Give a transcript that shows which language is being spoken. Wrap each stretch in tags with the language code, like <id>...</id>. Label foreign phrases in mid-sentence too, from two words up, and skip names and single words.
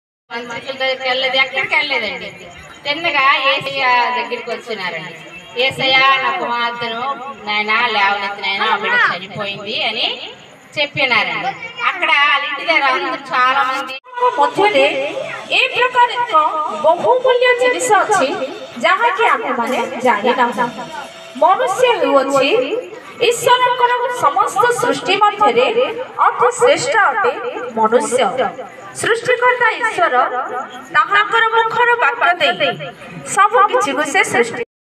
<te>మంత్రుల దగ్గరికి వెళ్ళలేదు, ఎక్కడికి వెళ్ళలేదండి. తిన్నగా ఏసయ్య దగ్గరికి వచ్చినారండి. ఏసయ్య నా కుమార్తెను నాయన లేవనెత్తి నాయన ఆవిడ చనిపోయింది అని చెప్పినారండి. అక్కడ వాళ్ళ ఇంటి దగ్గర అందరూ చాలా మంది</te> <or>ମଧ୍ୟରେ ଏ ପ୍ରକାର ଏକ ବହୁମୂଲ୍ୟ ଜିନିଷ ଅଛି ଯାହାକି ଆମେମାନେ ଜାଣିନାହୁଁ। ମନୁଷ୍ୟ ହେଉଅଛି ଈଶ୍ୱରଙ୍କର ସମସ୍ତ ସୃଷ୍ଟି ମଧ୍ୟରେ ଅତି ଶ୍ରେଷ୍ଠ ଅଟେ ମନୁଷ୍ୟ। ସୃଷ୍ଟିକର୍ତ୍ତା ଈଶ୍ୱର ତାହାଙ୍କର ମୁଖର ବାକ୍ୟ ଦେଇ ସବୁ କିଛିକୁ ସେ ସୃଷ୍ଟି</or>